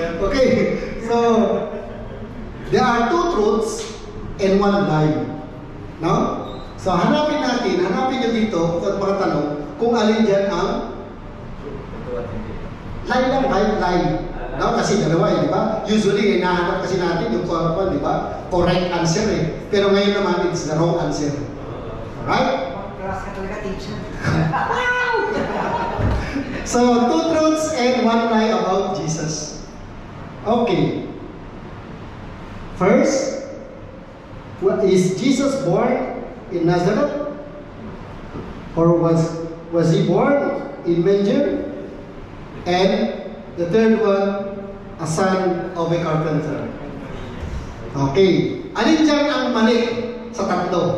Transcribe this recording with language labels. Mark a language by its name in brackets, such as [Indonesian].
[English] Okay, so, there are two truths and one lie. No? [Filipino] So, hanapin nyo dito, kung mga tanong, kung alin dyan ang lie lang, lie. No? Kasi dalawa di ba? Usually, hinahanap kasi natin yung di ba? Correct answer eh. Pero ngayon naman, [English] it's the wrong answer. Alright? [Filipino] Class ka talaga, teacher. [English] So, two truths and one lie about Jesus. Okay. First, is Jesus born in Nazareth? Or was he born in manger? And the third one, a son of a carpenter. Okay. [Filipino] Alin dyan ang mali sa tatlo?